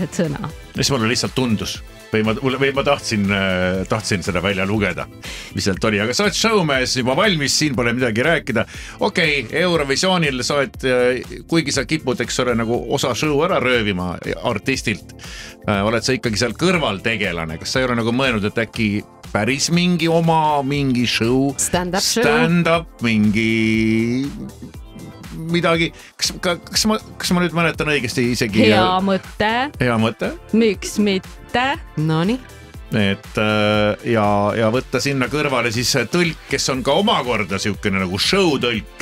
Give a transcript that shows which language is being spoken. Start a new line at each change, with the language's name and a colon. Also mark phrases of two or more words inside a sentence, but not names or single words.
Estonian: Mis mulle lihtsalt tundus? või ma tahtsin seda välja lugeda, mis sealt oli, aga sa oled showmees juba valmis, siin pole midagi rääkida. Okei, Eurovisioonil sa oled, kuigi sa kipud, eks ole, nagu osa show ära röövima artistilt, oled sa ikkagi seal kõrvaltegelane, kas sa ei ole nagu mõelnud, et äkki päris mingi show, stand-up, mingi midagi, kas ma nüüd mäletan õigesti isegi? Hea mõte. Miks mitte? Nonii. Et ja võtta sinna kõrvale siis tõlk, kes on ka omakorda siukene nagu show tõlk.